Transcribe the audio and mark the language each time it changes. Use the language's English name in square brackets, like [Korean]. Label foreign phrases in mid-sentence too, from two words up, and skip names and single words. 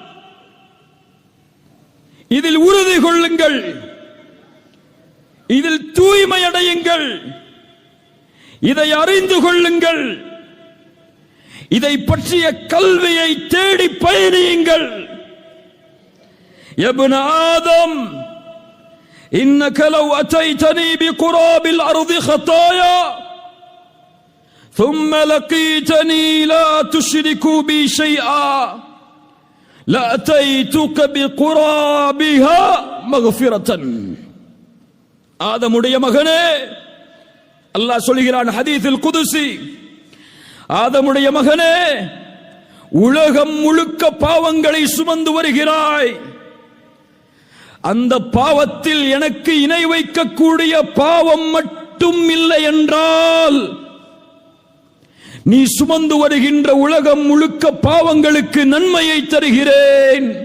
[Tamil] இதில் உறுதி கொள்ளுங்கள், இதில் தூய்மை அடையுங்கள், இதை அறிந்து கொள்ளுங்கள், இதை பற்றிய கல்வியை தேடி பயணியுங்கள். [Arabic] يا ابن آدم إنك لو أتيتني بقراب الأرض خطايا ثم لقيتني لا تشرك بي شيئا لأتيتك بقرابها مغفرة. [Tamil] ஆதமுடைய மகனே, அல்லாஹ் சொல்கிறான் ஹதீஸில் குதுசி, ஆதமுடைய மகனே, உலகம் முழுக்க பாவங்களை சுமந்து வருகிறாய். அந்த பாவத்தில் எனக்கு இணை வைக்கக்கூடிய பாவம் மட்டும் இல்லை என்றால் நீ சுமந்து வருகின்ற உலகம் முழுக்க பாவங்களுக்கு நன்மையை தருகிறேன்.